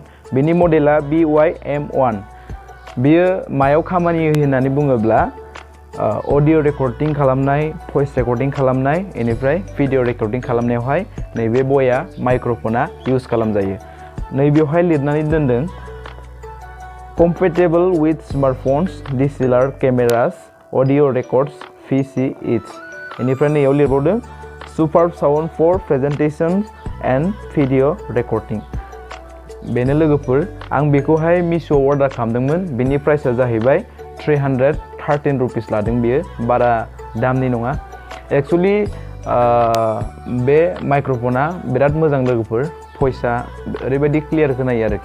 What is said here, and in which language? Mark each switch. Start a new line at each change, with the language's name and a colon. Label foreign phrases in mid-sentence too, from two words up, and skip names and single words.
Bodo: बेनि मडेला BY-M1। बेयो मायाव खामानि होयो होननानै बुङोब्ला
English: audio recording
Bodo: खालामनाय,
English: voice recording
Bodo: खालामनाय, बेनिफ्राय
English: video recording
Bodo: खालामनायावहाय नैबे बया माइक्र'फना इउज खालामजायो। नैबेवहाय लिरनानै दोनदों
English: compatible with smartphones, DSLR cameras, audio records, PC each.
Bodo: बेनिफ्राय नैयाव लिरबावदों
English: superb sound for presentations and video recording.
Bodo: बेनो लोगोफोर, आं बेखौहाय मिशोआव अर्डार खालामदोंमोन। बेनि प्राइसआ जाहैबाय 313 रुपिस लादों। बेयो बारा दामनि नङा। एक्सुवेलि बे माइक्र'फना बिराद मोजां लोगोफोर, भइसआ ओरैबायदि क्लियार खोनायो आरोखि।